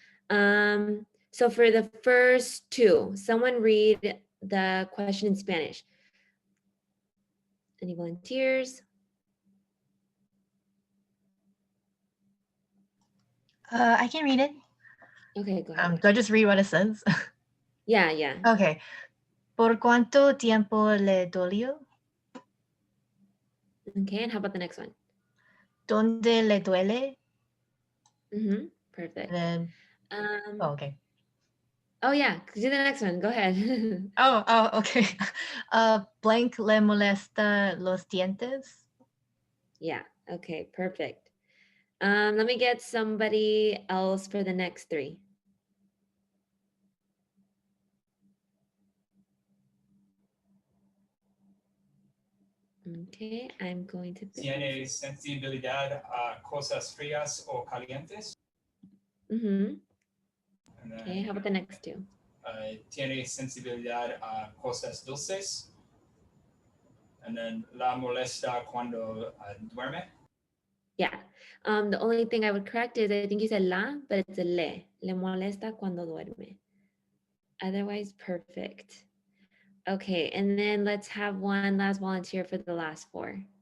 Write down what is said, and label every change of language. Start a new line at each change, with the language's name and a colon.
English: So for the first two, someone read the question in Spanish. Any volunteers? I can read it. Okay, go ahead. Do I just read what it says? Yeah, yeah. Okay.
Spanish: ¿Por cuánto tiempo le dolió?
English: Okay, and how about the next one?
Spanish: ¿Dónde le duele?
English: Perfect. And then, okay. Oh yeah, do the next one. Go ahead.
Spanish: Okay. Blank le molesta los dientes?
English: Yeah, okay, perfect. Let me get somebody else for the next three. Okay, I'm going to.
Spanish: ¿Tiene sensibilidad a cosas frías o calientes?
English: Okay, how about the next two?
Spanish: ¿Tiene sensibilidad a cosas dulces? And then la molesta cuando duerme?
English: Yeah. The only thing I would correct is I think you said la, but it's a le.
Spanish: Le molesta cuando duerme.
English: Otherwise, perfect. Okay, and then let's have one last volunteer for the last 4.